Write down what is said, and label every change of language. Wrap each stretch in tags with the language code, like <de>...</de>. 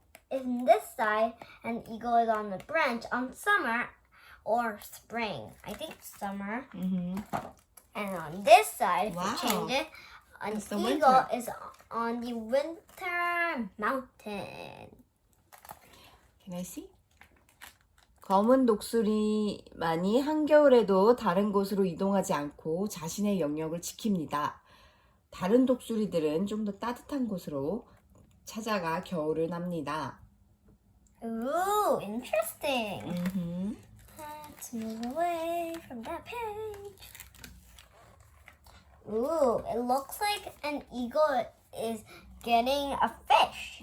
<en>in this side and eagle is on the branch on summer or spring. I think summer. Mm-hmm. And on this side, if Wow. you change it, an It's the eagle winter. is on the winter mountain. Can I see?</en> <ko>검은 독수리만이 한겨울에도 다른 곳으로 이동하지 않고 자신의 영역을 지킵니다. 다른 독수리들은 좀 더 따뜻한 곳으로 찾아가 겨울을 납니다.</ko> <en>Ooh, interesting. Mm-hmm. Let's move away from that page. Ooh, it looks like an eagle is getting a fish.</en>